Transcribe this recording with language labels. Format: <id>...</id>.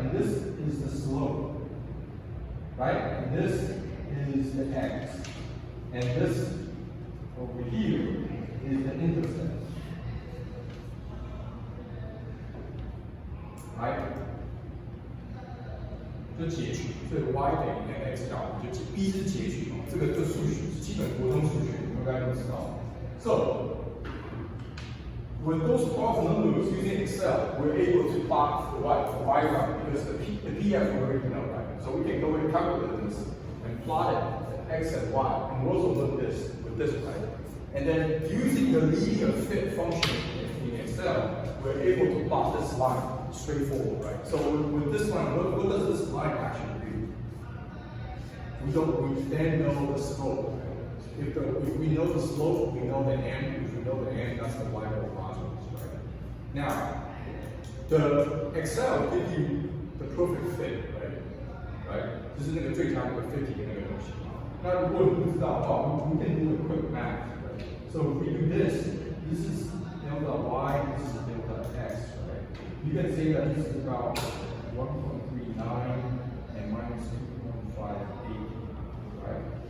<en>And this is the slope, right? And this is the x. And this over here is the intercept, right?</en> <zh>就截取，所以 y 等于 mx 加 b 就 b 是截取嘛，这个就数学基本国中数学，你们应该都知道。</zh> <en>So with those 12 numbers using Excel, we're able to plot the y graph because the PF we already know, right? So we can go and calculate this and plot it x and y, and we also know this with this, right? And then using the linear fit function in Excel, we're able to plot this line straightforward, right? So with this line, what does this line actually do? We then know the slope. If we know the slope, we know the m. If we know the m, that's the y modulus, right? Now, the Excel gives you the perfect fit, right?</en> <zh>就是那个最佳的 fit 的那个东西。那如果你不知道的话</zh> <en>we can do a quick math, right? So if we do this is delta y, this is delta x, right? You can say that this is about 1.39 and minus 2.58, right?</en>